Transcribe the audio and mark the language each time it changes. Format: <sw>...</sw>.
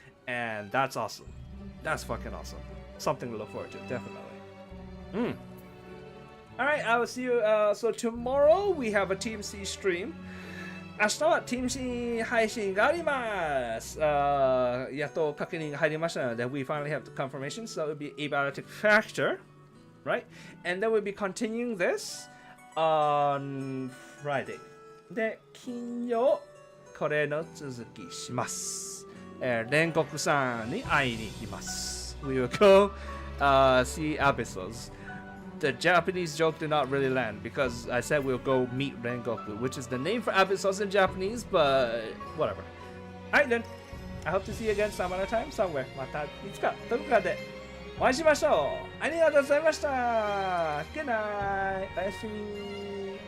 <en>And that's awesome. That's fucking awesome. Something to look forward to, definitely. Alright, I will see you. So tomorrow we have a Team C stream.</en> <ja>明日は Team C 配信があります。やっと確認が入りましたので、</ja> <en>we finally have the confirmation, so it will be abiotic factor, right? And then we'll be continuing this on Friday.</en> <ja>で、金曜、これの続きします。煉獄さんに会いに行きます。</ja> <en>We will go see Abyssals. The Japanese joke did not really land because I said we'll go meet Rengoku, which is the name for Abyssals in Japanese, but whatever. Alright then, I hope to see you again some other time, somewhere.</en> <ja>またいつかどこかでお会いしましょう。ありがとうございました。</ja> <en>Good night.</en> <ja>おやすみ。</ja>